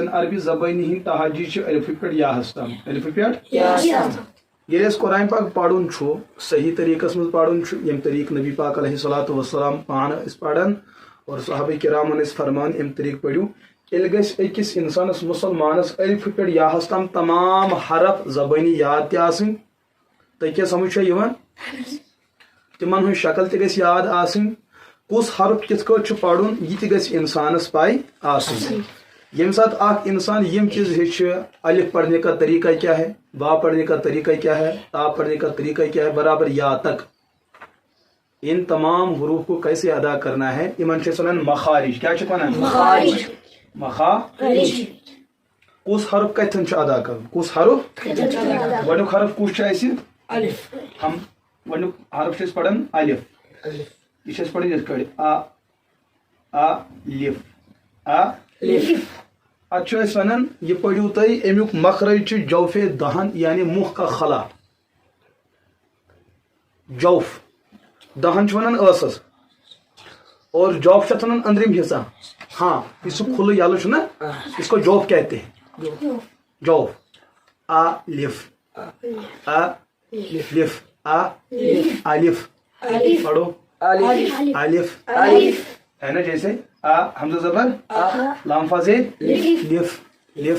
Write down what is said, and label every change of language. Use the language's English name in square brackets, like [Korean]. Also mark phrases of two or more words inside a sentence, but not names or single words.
[Kashmiri] عربی زبٲنۍ ہٕنٛدۍ تہجی چھِ الفہٕ پٮ۪ٹھ یاہس تام. الفہٕ پٮ۪ٹھ ییٚلہِ أسۍ قرآن پاک پرُن چھُ صحیح طریٖقس منٛز پرُن چھُ ییٚمہِ طریٖقہٕ نبی پاک [Arabic] علیہ الصلوۃ والسلام [Kashmiri] پانہٕ ٲسۍ پران اور صحابہ کرامن ٲسۍ فرمان امہِ طریٖقہٕ پٔرِو، تیٚلہِ گژھِ أکِس انسانس مسلمانس الفہٕ پٮ۪ٹھ یاہس تام تمام حرف زبٲنی یاد تہِ آسٕنۍ. تۄہہِ کیٛاہ سمجھ چھےٚ یِوان؟ تِمن ہٕنٛز شکل تہِ گژھِ یاد آسٕنۍ، کُس حرف کِتھ کٲٹھۍ چھُ پرُن یہِ تہِ گژھِ انسانس پاے آسٕنۍ. ییٚمہِ ساتہٕ اکھ انسان یم چیز ہیٚچھِ [Urdu] الف پڑھنے کا طریقہ کیا ہے، با پڑھنے کا طریقہ کیا ہے، تا پڑھنے کا طریقہ کیا ہے برابر یا تک ان تمام حروف کو کیسے ادا کرنا ہے [Kashmiri] یمن چھِ ونان مخارج. کیا چھِ ونان؟ مخارج. کُس حرف کتھن چھُ ادا کرُن؟ کُس حرف؟ گۄڈنیُک حرف کُس چھُ اسہِ؟ الف. ہم گۄڈنیُک حرف چھِ أسۍ پران الف. یہ چھِ أسۍ پران یِتھ کٲٹھۍ الف اتھ چھِ أسۍ ونان یہِ پٔرِو تُہۍ امیُک مخرج چھُ جوف دہن یعنی [Urdu] منہ کا خلا. [Kashmiri] جوف دہن چھِ ونان ٲسس اور جوف چھِ اتھ ونان أنٛدرِم حصہ. ہاں یُس سُہ کھُلہٕ یلہٕ چھُ نا [Urdu] اس کو جوف کہتے ہیں. جوف الف الف الف پڑھو الف ہے نا، جیسے حمزہ زبر لام فازے لف لف.